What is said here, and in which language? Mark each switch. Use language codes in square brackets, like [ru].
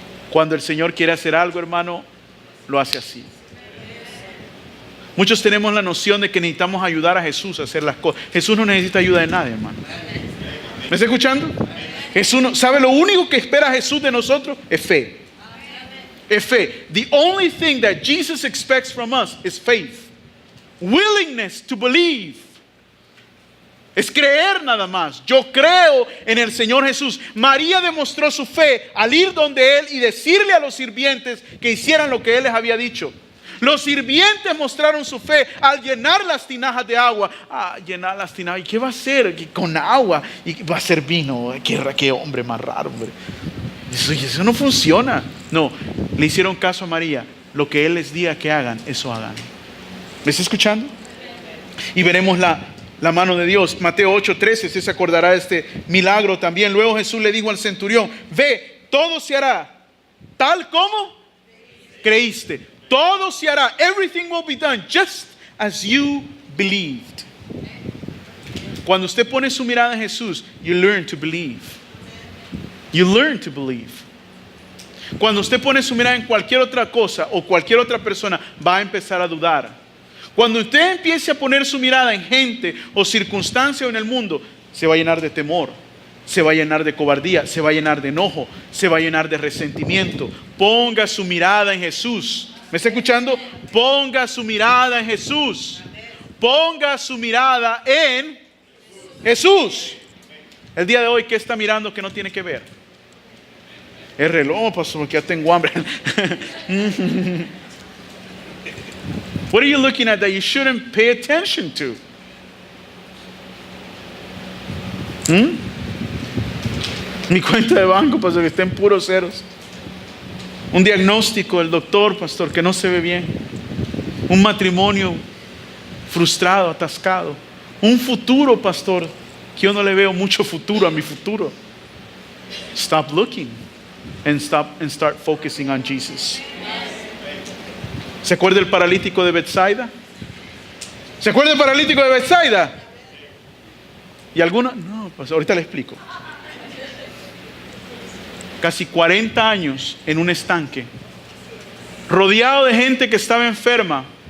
[es] Cuando el Señor quiere hacer algo, hermano, lo hace así. Muchos tenemos la noción de que necesitamos ayudar a Jesús a hacer las cosas. Jesús no necesita ayuda de nadie, hermano. ¿Me está escuchando? Jesús no, ¿sabe lo único que espera Jesús de nosotros? Es fe. Es fe. [en] The only thing that Jesus expects from us is faith. Willingness to believe. [es] Es creer nada más. Yo creo en el Señor Jesús. María demostró su fe al ir donde Él y decirle a los sirvientes que hicieran lo que Él les había dicho. Los sirvientes mostraron su fe al llenar las tinajas de agua. Llenar las tinajas. ¿Y qué va a hacer? Con agua. Y va a ser vino. Qué hombre más raro, hombre. Eso no funciona. No, le hicieron caso a María. Lo que Él les diga que hagan, eso hagan. ¿Me está escuchando? Y veremos la mano de Dios. Mateo 8:13, usted se acordará de este milagro también. Luego Jesús le dijo al centurión: ve, todo se hará tal como creíste. Todo se hará. [en] Everything will be done just as you believed. [es] Cuando usted pone su mirada en Jesús, [en] you learn to believe. [es] You learn to believe. Cuando usted pone su mirada en cualquier otra cosa o cualquier otra persona, va a empezar a dudar. Cuando usted empiece a poner su mirada en gente o circunstancia en el mundo, se va a llenar de temor, se va a llenar de cobardía, se va a llenar de enojo, se va a llenar de resentimiento. Ponga su mirada en Jesús. ¿Me está escuchando? Ponga su mirada en Jesús. Ponga su mirada en Jesús. El día de hoy, ¿qué está mirando que no tiene que ver? El reloj, pastor, porque ya tengo hambre. [en] What are you looking at that you shouldn't pay attention to? [es] Mi cuenta de banco, pastor, que está en puros ceros. Un diagnóstico del doctor, pastor, que no se ve bien. Un matrimonio frustrado, atascado. Un futuro, pastor, que yo no le veo mucho futuro a mi futuro. [en] Stop looking and start focusing on Jesus. [es] ¿Se acuerda el paralítico de Bethsaida? ¿Se acuerda el paralítico de Bethsaida? ¿Y alguna? No, pues ahorita le explico. Casi 40 años en un estanque, rodeado de gente que estaba enferma.